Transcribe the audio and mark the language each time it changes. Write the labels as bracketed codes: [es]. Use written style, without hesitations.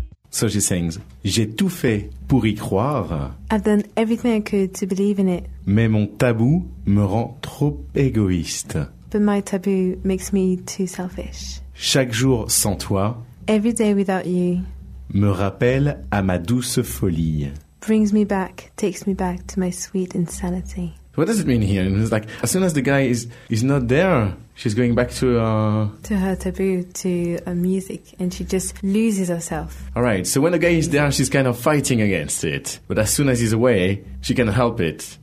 [en] So she sings, [fr] j'ai tout fait pour y croire. [en] I've done everything I could to believe in it. [fr] Mais mon tabou me rend trop égoïste. [en] But my taboo makes me too selfish. [fr] Chaque jour sans toi. [en] Every day without you. [fr] Me rappelle à ma douce folie. [en] Brings me back, takes me back to my sweet insanity. What does it mean here? It's like, as soon as the guy is not there, she's going back to... To her taboo, to her music, and she just loses herself. All right, so when the guy is there, she's kind of fighting against it. But as soon as he's away, she can't help it.